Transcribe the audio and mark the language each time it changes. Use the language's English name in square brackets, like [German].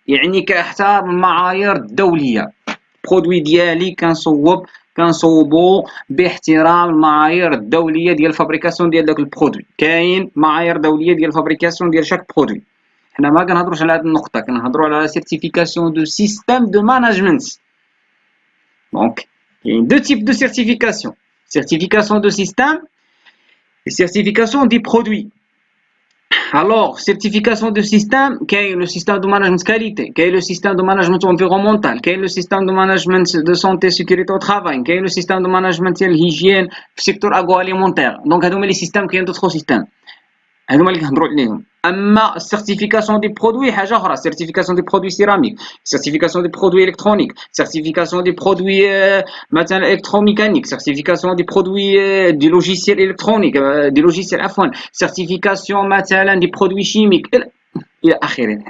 [Arabic] يعني كيحترم المعايير الدولية. برودوي ديالي كنصوبو باحترام المعايير الدولية ديال الفابريكاسيون ديال داك البرودوي. كاين معايير دولية ديال الفابريكاسيون ديال شاك برودوي. حنا ما كنهضروش على هاد النقطة، كنهضروا على سيرتيفيكاسيون دو سيستيم دو ماناجمنت. دونك كاين دو تيب دو سيرتيفيكاسيون، [French] certification de système et certification des produits. Alors, certification de système, quel est le système de management qualité, quel est le système de management environnemental, quel est le système de management de santé et sécurité au travail, quel est le système de management de l'hygiène في secteur agroalimentaire. Donc, هذوما les systèmes كاين d'autres systèmes. [Arabic] هذوما اللي كنهضروا عليهم. اما السيرتيفيكاسيون دي برودوي حاجه اخرى، سيرتيفيكاسيون دي برودوي سيراميك، سيرتيفيكاسيون دي برودوي الكترونيك، سيرتيفيكاسيون دي برودوي مثلا الكتروميكانيك، سيرتيفيكاسيون دي برودوي دي لوجيسيال الكترونيك دي لوجيسيال عفوا، سيرتيفيكاسيون مثلا دي برودوي شيميك الى اخره.